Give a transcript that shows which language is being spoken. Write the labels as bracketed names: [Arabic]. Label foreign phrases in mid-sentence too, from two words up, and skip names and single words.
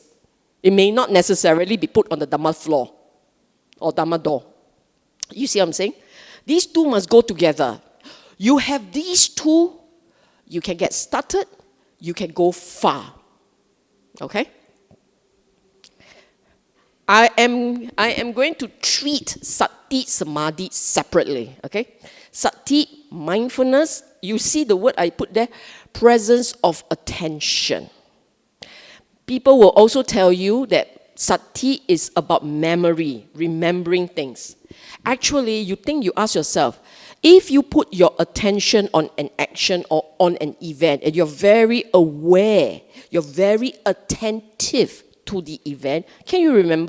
[English] It may not necessarily be put on the Dhamma floor or Dhamma door. You see what I'm saying? These two must go together. You have these two, you can get started, you can go far. Okay? I am going to treat [Pali] sati, samadhi [English] separately. Okay? Sati, mindfulness, you see the word I put there, presence of attention. People will also tell you that sati is about memory, remembering things. Actually, you ask yourself, if you put your attention on an action or on an event and you're very aware, you're very attentive to the event, can you remember?